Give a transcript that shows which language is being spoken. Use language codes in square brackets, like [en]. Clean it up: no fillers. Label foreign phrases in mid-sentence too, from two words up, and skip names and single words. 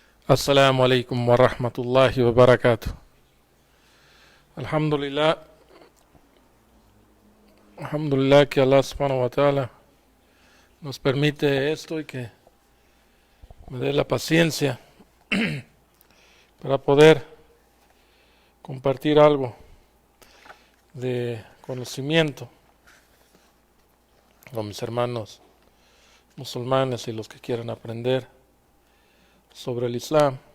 [ar] السلام عليكم ورحمة الله وبركاته. الحمد لله، الحمد لله [es] que Allah [ar] سبحانه وتعالى [es] nos permite esto y que me dé la paciencia para poder compartir algo de conocimiento con mis hermanos musulmanes y los que quieran aprender sobre el Islam.